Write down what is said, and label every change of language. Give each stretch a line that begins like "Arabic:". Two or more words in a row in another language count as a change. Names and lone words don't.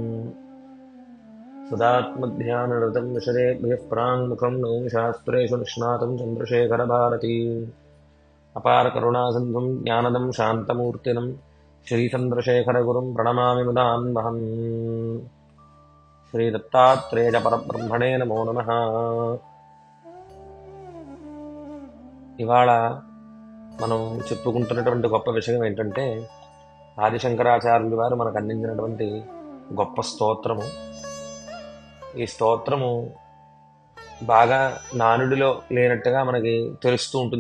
Sanskrit: सदात्मध्यानरतं विशदेभ्यः प्राङ्मुखं नौमि शास्त्रेषु निष्णातं चन्द्रशेखरभारती अपारकरुणासिन्धुं ज्ञानदं शान्तमूर्तिनं श्रीचन्द्रशेखरगुरुं प्रणमामि मुदान्वहम्। श्रीदत्तात्रेयपरब्रह्मणे नमो नमः।
Telugu: ఇవాళ మనం చెప్పుకుంటున్నటువంటి గొప్ప విషయం ఏంటంటే ఆదిశంకరాచార్యులు వారు మనకు అందించినటువంటి గొప్ప స్తోత్రము. ఈ స్తోత్రము బాగా నానుడిలో లేనట్టుగా మనకి తెలుస్తూ ఉంటుంది.